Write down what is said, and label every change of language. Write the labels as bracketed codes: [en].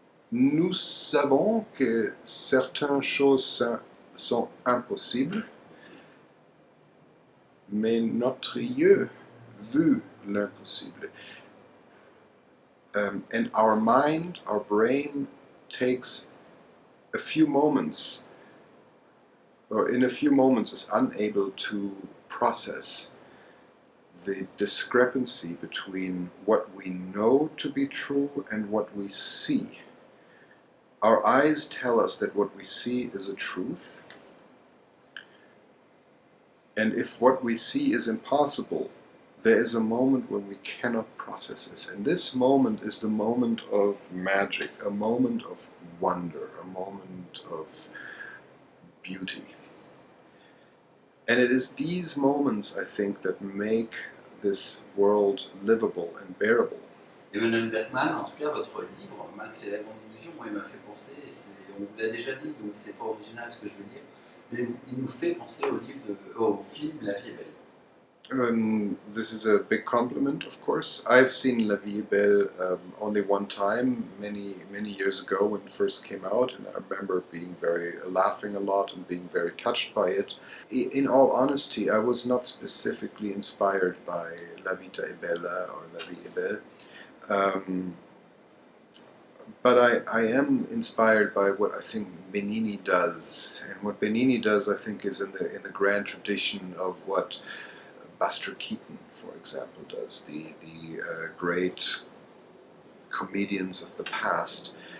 [fr] Nous savons que certaines choses sont impossibles, mais notre yeux vu l'impossible. [en] And our mind, our brain takes a few moments, or in a few moments is unable to process the discrepancy between what we know to be true and what we see. Our eyes tell us that what we see is a truth, and if what we see is impossible, there is a moment when we cannot process this. And this moment is the moment of magic, a moment of wonder, a moment of beauty. And it is these moments, I think, that make this world livable and bearable. [fr] Emanuel Bergmann, en tout cas, votre livre, Max et la grande illusion, moi, il m'a fait penser, on vous l'a déjà dit, donc c'est pas original ce que je veux dire, mais il nous fait penser au film La vie est belle. [en] This is a big compliment, of course. I've seen La Vie est belle only one time, many years ago when it first came out, and I remember laughing a lot and being very touched by it. In all honesty, I was not specifically inspired by La Vita è bella or La Vie est belle, but I am inspired by what I think Benigni does, and what Benigni does, I think, is in the grand tradition of what Buster Keaton, for example, does, the great comedians of the past.